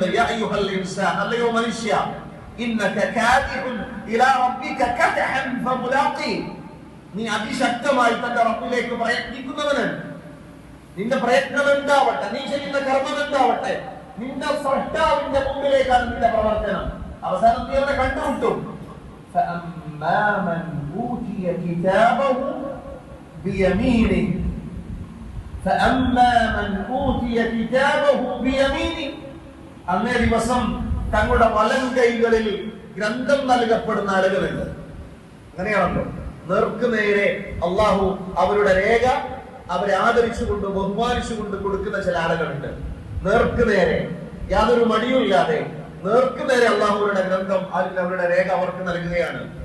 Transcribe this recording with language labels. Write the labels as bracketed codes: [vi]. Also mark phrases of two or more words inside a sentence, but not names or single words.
[ar] يا أيها الإنسان, [ml] അല്ലയോ മനുഷ്യ, [ar] إنك كادح إلى ربك كدحا فملاقيه, [ml] നീ അതിശക്തമായി തന്റെ റബ്ബിലേക്ക് പ്രയത്നിക്കുന്നവനാണ്. നിന്റെ പ്രയത്നം എന്താവട്ടെ, നീ ചെയ്യുന്ന കർമ്മം എന്താവട്ടെ, നിന്റെ സൃഷ്ടാവിന്റെ മുമ്പിലേക്കാണ് നിന്റെ പ്രവർത്തനം. അവസാനം നീ അവനെ കണ്ടുമുട്ടും. [ar] فأما من أوتي كتابه بيمينه فأما من أوتي كتابه بيمينه, [ml] അന്നേ ദിവസം തങ്ങളുടെ വലം കൈകളിൽ ഗ്രന്ഥം നൽകപ്പെടുന്ന ആളുകളുണ്ട്. അങ്ങനെയാണല്ലോ നേർക്കുനേരെ അള്ളാഹു അവരുടെ രേഖ അവരെ ആദരിച്ചുകൊണ്ട് ബഹുമാനിച്ചുകൊണ്ട് കൊടുക്കുന്ന ചില ആളുകളുണ്ട്. നേർക്കുനേരെ യാതൊരു മടിയുമില്ലാതെ നേർക്കുനേരെ അള്ളാഹുവിന്റെ ഗ്രന്ഥം അവരുടെ രേഖ അവർക്ക് നൽകുകയാണ്.